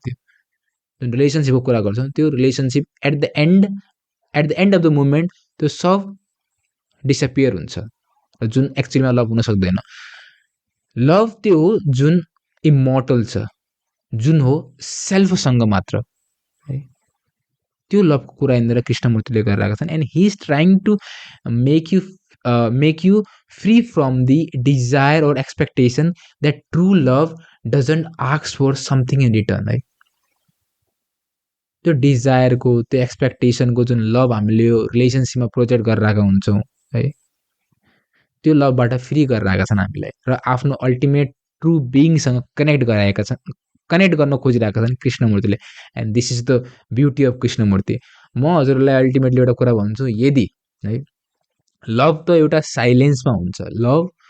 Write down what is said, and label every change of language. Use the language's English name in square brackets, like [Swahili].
[Nepali] त्यो जुन रिलेसनसिपको कुरा गर्छौँ, त्यो relationship at the and of the movement त्यो सब डिसपियर हुन्छ, र जुन एक्चुअलीमा लभ हुन सक्दैन। लभ त्यो हो जुन इमोर्टल छ, जुन हो सेल्फसँग मात्र है, त्यो लभको कुरा यहाँनिर कृष्णमूर्तिले गरिरहेका छन्। [English] And he is trying to make you free from the desire or expectation that true love doesn't ask for something in return है। [Nepali] त्यो डिजायरको, त्यो एक्सपेक्टेसनको जुन लभ हामीले यो रिलेसनसिपमा प्रोजेक्ट गरिरहेका हुन्छौँ है, त्यो लभबाट फ्री गरिरहेका छन् हामीलाई, र आफ्नो अल्टिमेट ट्रु बिइङसँग कनेक्ट गर्न खोजिरहेका छन् कृष्णमूर्तिले। And this is the beauty of Krishnamurthy. म हजुरलाई अल्टिमेटली एउटा कुरा भन्छु, यदि है लभ त एउटा साइलेन्समा हुन्छ, लभ